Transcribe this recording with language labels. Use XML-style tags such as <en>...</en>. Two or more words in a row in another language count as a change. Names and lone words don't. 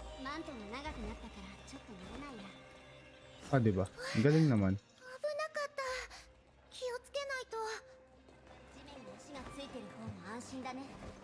<ja>マントが長くなったからちょっと慣れないや。</ja> <tl>Ah, diba? Ang galing naman.</tl> <ja>危なかった。気をつけないと。地面に足がついてる方が安心だね。</ja>